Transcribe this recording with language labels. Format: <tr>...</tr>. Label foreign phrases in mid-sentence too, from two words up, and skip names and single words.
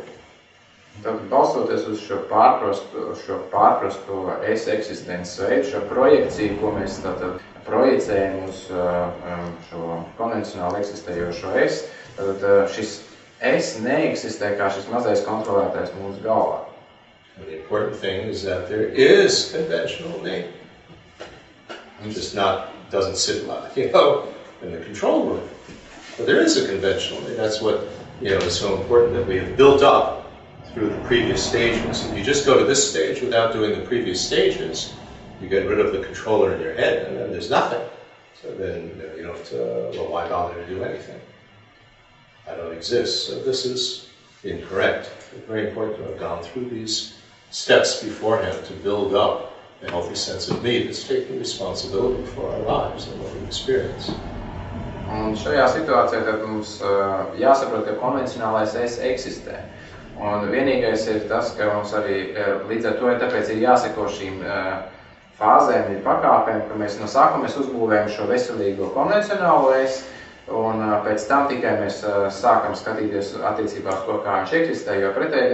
<lv>Tad, balstoties uz šo pārprasto es eksistences veidu, šo projekciju, ko mēs tātad projicējam uz šo konvencionāli eksistējošo es, tad šis es neeksistē kā šis mazais kontrolētais mūsu galvā.</lv> <en>And the important thing is that there is conventional me. It just doesn't sit in the control room. But there is a conventional me. That's what is so important, that we have built up through the previous stages. If you just go to this stage without doing the previous stages, you get rid of the controller in your head, and then there's nothing. So then you don't, why bother to do anything? I don't exist. So this is incorrect. It's very important to have gone through these steps beforehand to build up a healthy sense of me that's taking responsibility for our lives and what we experience.</en> <lv>Un šajā situācijā tad mums jāsaprot, ka konvencionālais es eksistē. Un vienīgais ir tas, ka mums arī līdz ar to tāpēc ir jāseko šīm fāzēm, pakāpēm, ka mēs no sākuma uzbūvējam šo veselīgo konvencionālo es, un pēc tam tikai mēs sākam skatīties attiecībā uz to, kā viņš eksistē, jo pretējā</lv>